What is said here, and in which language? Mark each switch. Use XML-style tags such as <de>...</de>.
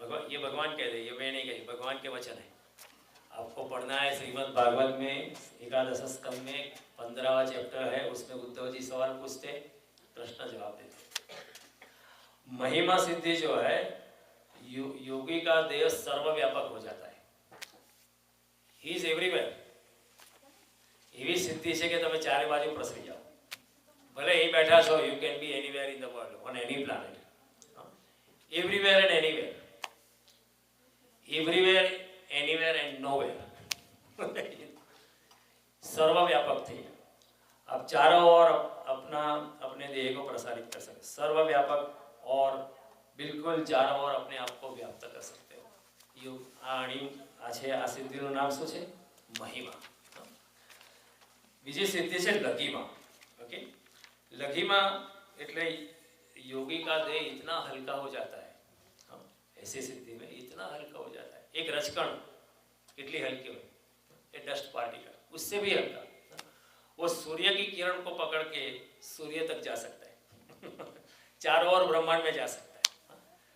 <hi>ये भगवान कहते हैं, ये मैं नहीं कही, भगवान के वचन है। आपको पढ़ना है श्रीमद् भागवत में 11 स्कंद में 15वां चैप्टर है, उसमें उद्धव जी सवाल पूछते, प्रश्न जवाब देते। महिमा सिद्धि जो है, योगी का देह सर्वव्यापक हो जाता है।</hi> <en>He is everywhere.</en> <gu>એવી સિદ્ધિ છે કે તમે ચારે બાજુ પ્રસરી જાઓ, ભલે અહીં બેઠા છો,</gu> <en>You can be anywhere in the world, on any planet, everywhere and anywhere, everywhere anywhere and nowhere.</en> <hi>सर्वव्यापक थे आप, चारों ओर अपने देह को प्रसारित कर सकते, सर्वव्यापक और बिल्कुल चारों ओर अपने आप को व्याप्त कर सकते हो।</hi> <gu>आ सिद्धिનું નામ શું છે? મહિમા। બીજી સિદ્ધિ છે લઘિમા।</gu> <hi>ओके, लघिमा એટલે योगी का देह इतना हल्का हो जाता है, ऐसी स्थिति में इतना हल्का हो जाता है, एक रजकण कितनी हल्की हो, एक डस्ट पार्टिकल उससे भी हल्का, वो सूर्य की किरण को पकड़ के सूर्य तक जा सकता है, चारों ओर ब्रह्मांड में जा सकता है।</hi>